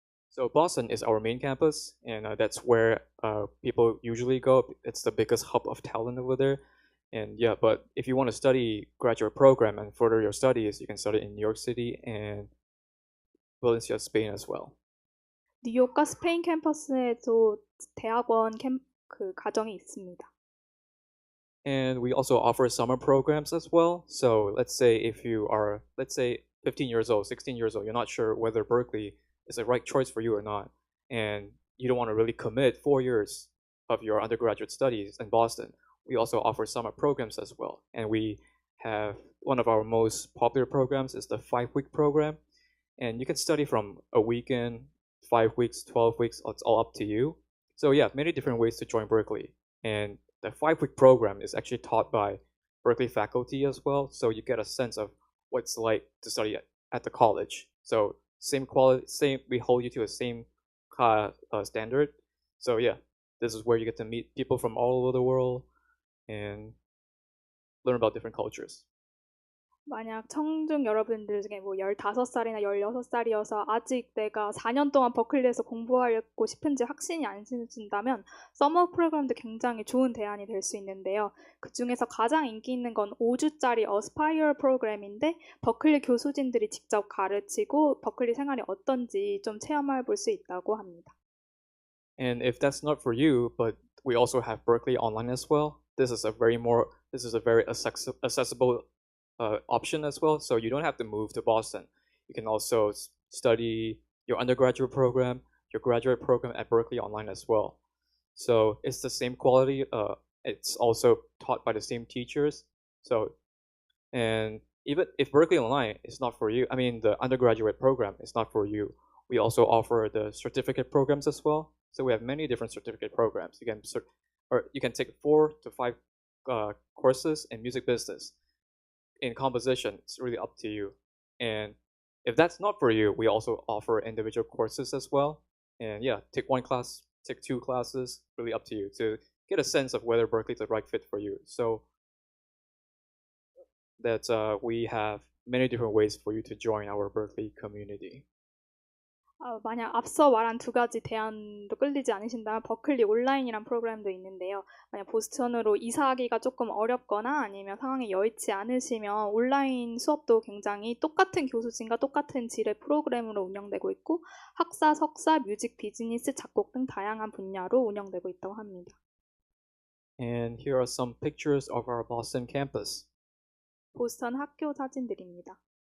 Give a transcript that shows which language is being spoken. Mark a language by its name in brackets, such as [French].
[English] So Boston is our main campus, and that's where people usually go. It's the biggest hub of talent over there. And yeah, but if you want to study graduate program and further your studies, you can study in New York City and Valencia, Spain as well. [Korean] 뉴욕과 스페인 캠퍼스에도 대학원 과정이 있습니다. [English] And we also offer summer programs as well. So let's say if you are, 15 years old, 16 years old, you're not sure whether Berklee is the right choice for you or not, and you don't want to really commit 4 years of your undergraduate studies in Boston, we also offer summer programs as well. And we have one of our most popular programs is the 5-week program. And you can study from a weekend, 5 weeks, 12 weeks, it's all up to you. So yeah, many different ways to join Berklee. And the 5-week program is actually taught by Berklee faculty as well. So you get a sense of what it's like to study at the college. So same quality, we hold you to a same standard. So yeah, this is where you get to meet people from all over the world and learn about different cultures. [Korean] 만약 청중 여러분들 중에 뭐 15살이나 16살이어서 아직 내가 4년 동안 버클리에서 공부하고 싶은지 확신이 안 드신다면 서머 프로그램도 굉장히 좋은 대안이 될 수 있는데요. 그 중에서 가장 인기 있는 건 5주짜리 어스파이어 프로그램인데 버클리 교수진들이 직접 가르치고 버클리 생활이 어떤지 좀 체험해 볼 수 있다고 합니다. [English] And if that's not for you, but we also have Berklee Online as well. This is a very accessible option as well. So you don't have to move to Boston. You can also study your undergraduate program, your graduate program at Berklee Online as well. So it's the same quality. It's also taught by the same teachers. So, and even if Berklee Online is not for you, I mean the undergraduate program is not for you, we also offer the certificate programs as well. So we have many different certificate programs. You can take 4 to 5 courses in music business. In composition, it's really up to you. And if that's not for you, we also offer individual courses as well. And yeah, take 1 class, take 2 classes, really up to you to get a sense of whether Berklee is the right fit for you. So that we have many different ways for you to join our Berklee community. [Korean] 만약 앞서 말한 2가지 대안도 끌리지 않으신다면 버클리 온라인이란 프로그램도 있는데요. 만약 보스턴으로 이사하기가 조금 어렵거나 아니면 상황이 여의치 않으시면 온라인 수업도 굉장히 똑같은 교수진과 똑같은 질의 프로그램으로 운영되고 있고 학사, 석사, 뮤직, 비즈니스, 작곡 등 다양한 분야로 운영되고 있다고 합니다. [English] And here are some pictures of our Boston campus. [Korean] 보스턴 학교 사진들입니다.